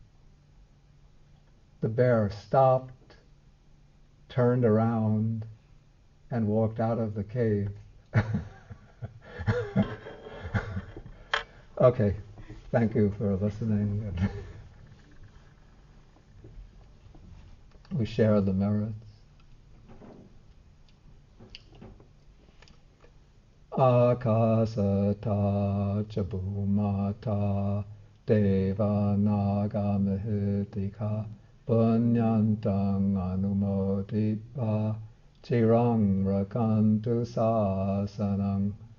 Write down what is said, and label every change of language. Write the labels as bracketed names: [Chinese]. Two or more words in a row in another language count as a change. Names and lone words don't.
[English] The bear stopped, turned around, and walked out of the cave. Okay, thank you for listening. We share the merits. [Pali] Akasata cha bhumata deva naga mihitika punyantang anumoditva chirang rakantu sasanang.